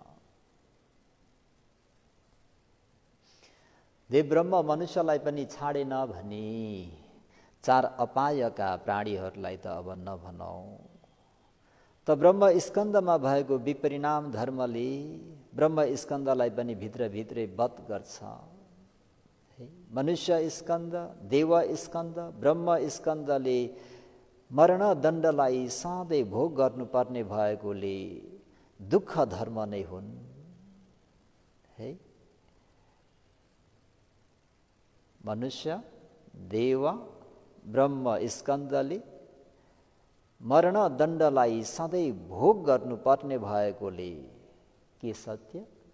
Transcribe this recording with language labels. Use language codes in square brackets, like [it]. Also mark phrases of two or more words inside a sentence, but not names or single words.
[ne] देव ब्रह्म मनुष्यलाई पनि छाडेन भने चार अपायका प्राणीहरूलाई त अब नभनौ। त ब्रह्म स्कन्दमा भएको विपरिणाम धर्मले ब्रह्म स्कन्दलाई पनि भित्रभित्रै वध गर्छ। मनुष्य स्कन्द, देव स्कन्द, ब्रह्म स्कन्दले मरणदण्डलाई सधैँ भोग गर्नुपर्ने भएकोले दुःख धर्म नै हुन्। है, मनुष्य, देव, ब्रह्म स्कन्दले मरणदण्डलाई सधैँ भोग गर्नुपर्ने भएकोले के सत्य?